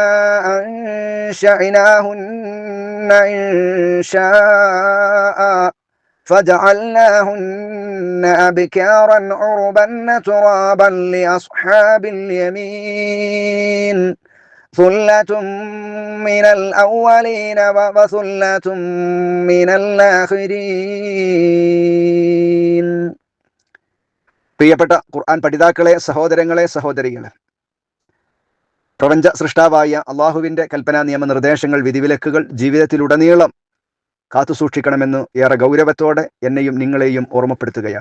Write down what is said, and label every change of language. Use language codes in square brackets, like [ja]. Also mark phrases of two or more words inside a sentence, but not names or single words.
[ar] أنشأناهن إنشاء فجعلناهن أبكارا عربا ترابا لأصحاب اليمين ثلة من الأولين وثلة من الآخرين. [ml] പ്രിയപ്പെട്ട ഖുർആൻ പഠിതാക്കളെ, സഹോദരങ്ങളെ, സഹോദരികളെ, പ്രപഞ്ച സൃഷ്ടാവായ അള്ളാഹുവിൻ്റെ കൽപ്പനാ നിയമനിർദ്ദേശങ്ങൾ, വിധിവിലക്കുകൾ ജീവിതത്തിലുടനീളം കാത്തുസൂക്ഷിക്കണമെന്ന് ഏറെ ഗൗരവത്തോടെ എന്നെയും നിങ്ങളെയും ഓർമ്മപ്പെടുത്തുകയാണ്.